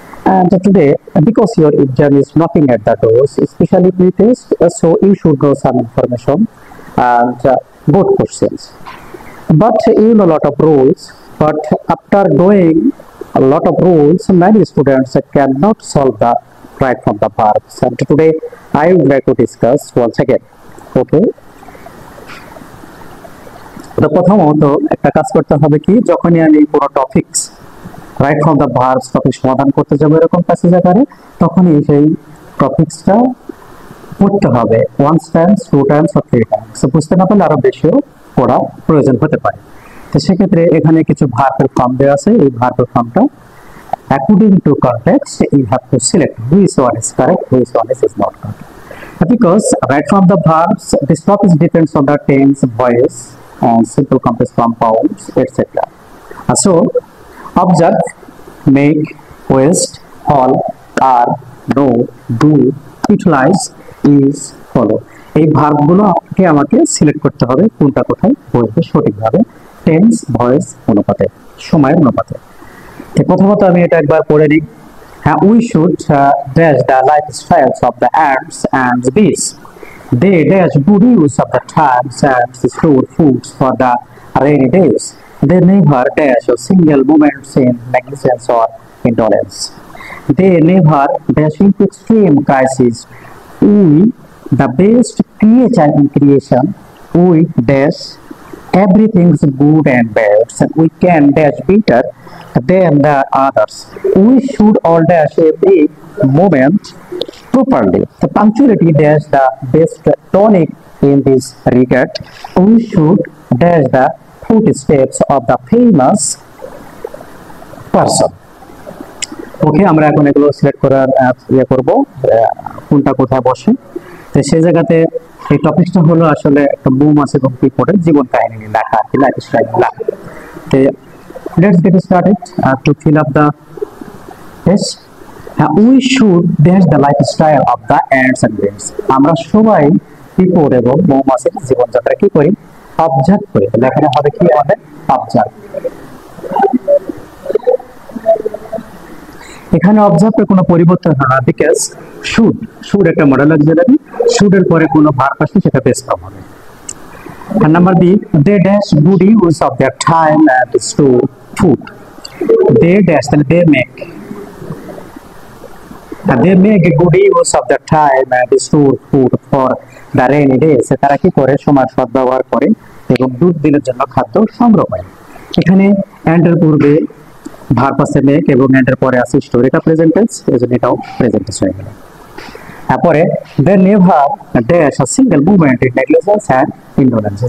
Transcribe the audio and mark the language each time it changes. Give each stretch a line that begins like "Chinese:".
English: And today, because your exam is knocking at the doors, especially pre-test, so you should know some information and good questions. But you know a lot of rules, but after knowing a lot of rules, many students cannot solve the right from the verbs. And today, I would like to discuss once again. Okay.
Bangla: তো প্রথমত একটা কাজ করতে হবে কি, যখনই আমি পুরো topics right from the verbs topic সমাধান করতে যাবো এরকম প্যাসেজ আকারে, তখনই সেই টপিকসটা পড়তে হবে
English: Once times, two times or three times.
Bangla: বুঝতে না পারলে আরো বেশিও পড়া প্রয়োজন হতে পারে। তো সেক্ষেত্রে এখানে কিছু ভার্বের ফর্ম দেওয়া আছে। এই ভার্বের ফর্মটা
English: According to context you have to select which one is correct, which one is not correct. Because right from the verbs, this topic depends on the tense, voice, and simple complex compounds, etc. So, observe, make, waste, haul, are, know, do, utilize, is, follow.
Bangla: এই ভার্বগুলো আমাকে select করতে হবে কোনটা কোথায় বসবে সঠিকভাবে, tense, voice অনুপাতে, সময়ের অনুপাতে। প্রথমত আমি এটা একবার পড়ে নিই।
English: We should dash the lifestyles of the ants and bees. They dash good use of the times and store foods for the rainy days. They never dash a single moment in negligence or indolence. They never dash into extreme crisis. We, the best creature in creation, we dash everything's good and bad, and we can dash better than the others. We should all dash every moment properly. The punctuality dash the best tonic in this regard. We should dash the footsteps of the famous person.
Bangla: ওকে, আমরা এখন এগুলো select করার করব কোনটা কোথায় বসে। তো সেই জায়গাতে এই টপিকটা হলো আসলে একটা বুম আছে এবং পিপটের জীবন কাহিনী নিয়ে লেখা আর কি, লাইফস্টাইল লেখা। তো
English: let's get started to fill up the test. We should dash the lifestyle of the ants and bees.
Bangla: আমরা সবাই পিপট এবং মৌমাছির জীবনযাত্রা কি করি, অবজার্ভ করি। লেখাটা হবে কি আমাদের অবজার্ভ। এখানে অবজার্ভের কোনো পরিবর্তন হয় না, বিকজ শুড একটা মডেল অক্সিলারি, শুডের পরে কোনো ভার্ব আসলে সেটা বেস ফর্ম হবে।
English: And number B, they dash good use of their time and store food. They dash, they make. And they make a good use of their time and store food for the rainy days.
Bangla: তারা কি করে, সময় সদ্ব্যবহার করে এবং দুধ দিনের জন্য খাদ্য সংগ্রহ করে। এখানে এন্ডের পূর্বে ভার্ব আছে মেক এবং এন্ডের পরে আছে স্টোর, এটা প্রেজেন্ট টেন্স, এজন্য এটাও প্রেজেন্ট টেন্স হয়ে গেল। তারপরে
English: they never dash a single moment in negligence and indolence.